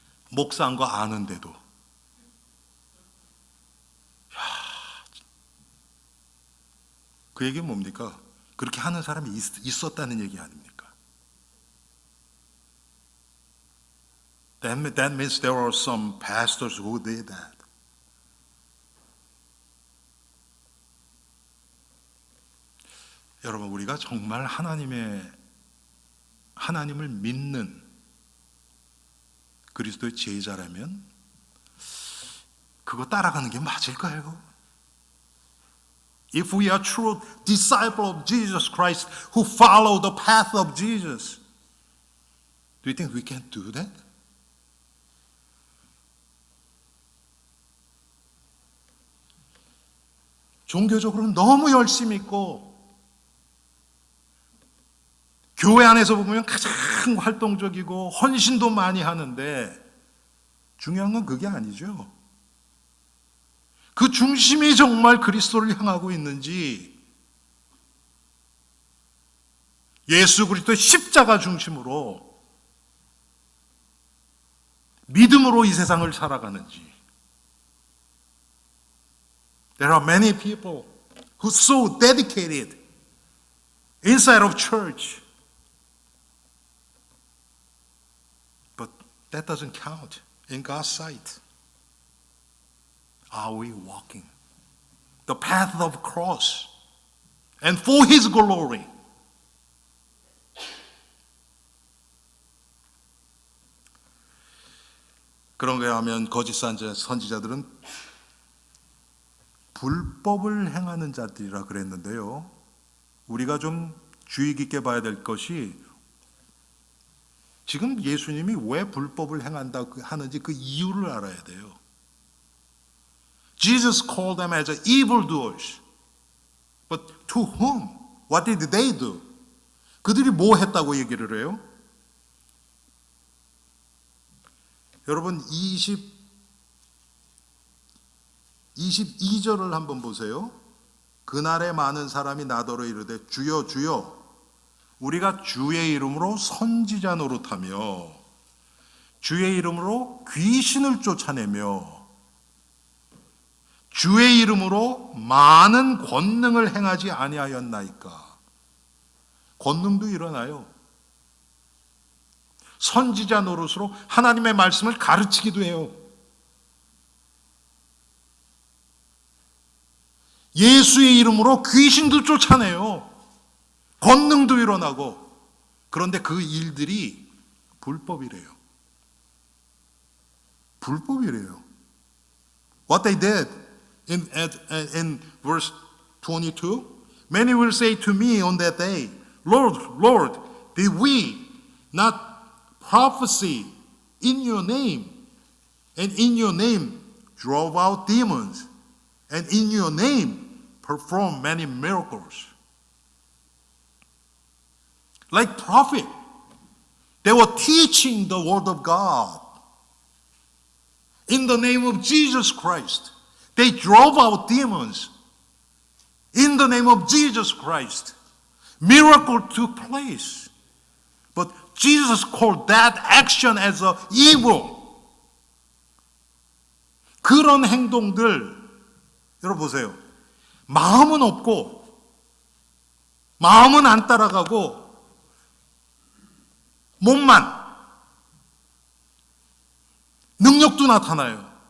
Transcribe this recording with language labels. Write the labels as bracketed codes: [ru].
[ko] 목사인 거 아는데도 그 얘기는 뭡니까? 그렇게 하는 사람이 있었다는 얘기 아닙니까? [en] That means there are some pastors who did that. [ko] 여러분, 우리가 정말 하나님을 믿는 그리스도의 제자라면 그거 따라가는 게 맞을까요? [en] If we are true disciple of Jesus Christ who follow the path of Jesus, do you think we can do that? [ko] 종교적으로는 너무 열심히 있고 교회 안에서 보면 가장 활동적이고 헌신도 많이 하는데 중요한 건 그게 아니죠. 그 중심이 정말 그리스도를 향하고 있는지 예수 그리스도의 십자가 중심으로 믿음으로 이 세상을 살아가는지. [en] There are many people who are so dedicated inside of church. But that doesn't count in God's sight. Are we walking the path of cross and for His glory? [ko] 그런가 하면 거짓 선지자들은 불법을 행하는 자들이라 그랬는데요. 우리가 좀 주의 깊게 봐야 될 것이 지금 예수님이 왜 불법을 행한다고 하는지 그 이유를 알아야 돼요. [en] Jesus called them as evildoers. But to whom? What did they do? [ko] 그들이 뭐 했다고 얘기를 해요? 여러분 22절을 한번 보세요. 그날에 많은 사람이 나더러 이르되 주여 주여 우리가 주의 이름으로 선지자 노릇하며 주의 이름으로 귀신을 쫓아내며 주의 이름으로 많은 권능을 행하지 아니하였나이까. 권능도 일어나요. 선지자 노릇으로 하나님의 말씀을 가르치기도 해요. 예수의 이름으로 귀신도 쫓아내요. 권능도 일어나고. 그런데 그 일들이 불법이래요. 불법이래요. [en] What they did in verse 22, many will say to me on that day, Lord, Lord, did we not prophesy in your name, and in your name drove out demons, and in your name perform many miracles? Like prophet, they were teaching the word of God. In the name of Jesus Christ, they drove out demons. In the name of Jesus Christ, miracle took place. But Jesus called that action as a evil. [ko] 그런 행동들, 여러분 보세요. 마음은 없고, 마음은 안 따라가고, 몸만, 능력도 나타나요.